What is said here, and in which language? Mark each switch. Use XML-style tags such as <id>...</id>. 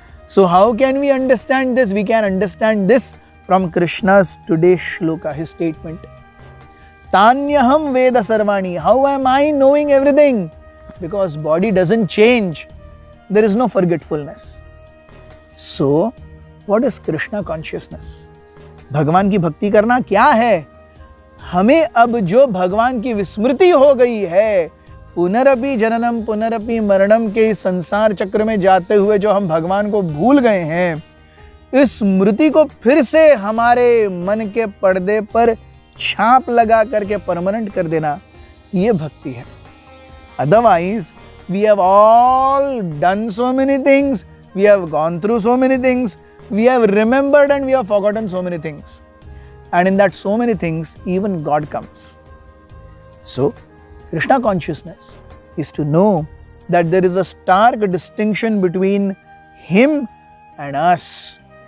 <en>So how can we understand this? We can understand this from Krishna's today's shloka, his statement.</en> <sa>Tanyaham Veda Sarvani.</sa> <en>How am I knowing everything? Because body doesn't change. There is no forgetfulness. So, what is Krishna consciousness?</en> <hi>भगवान की भक्ति करना क्या है? हमें अब जो भगवान की विस्मृति हो गई है,</hi> <sa>पुनरपि जननम पुनरपि मरणम</sa> <hi>के इस संसार चक्र में जाते हुए जो हम भगवान को भूल गए हैं, इस स्मृति को फिर से हमारे मन के पर्दे पर छाप लगा करके परमानेंट कर देना, ये भक्ति है.</hi> <en>Otherwise, we have all done so many things. We have gone through so many things, we have remembered and we have forgotten so many things. And in that so many things, even God comes. So, Krishna consciousness is to know that there is a stark distinction between Him and us.</en>